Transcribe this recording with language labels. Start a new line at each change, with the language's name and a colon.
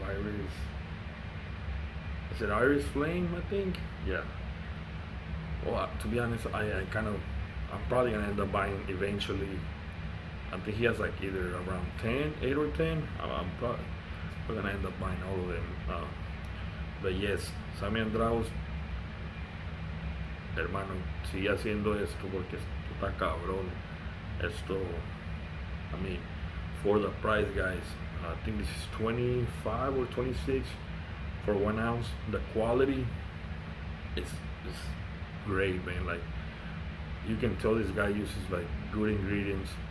English: Iris. Is it Iris Flame? I think. Yeah. Well, to be honest, I kind of. I'm probably gonna end up buying eventually. I think he has like either around 10, 8 or 10. I'm probably gonna end up buying all of them. But yes,
Spanish: Samy Andraus, hermano, sigue haciendo esto porque esto está cabrón.
English: Esto, I mean, for the price, guys, I think this is 25 or 26 for 1 ounce. The quality is great, man. Like, you can tell this guy uses like good ingredients.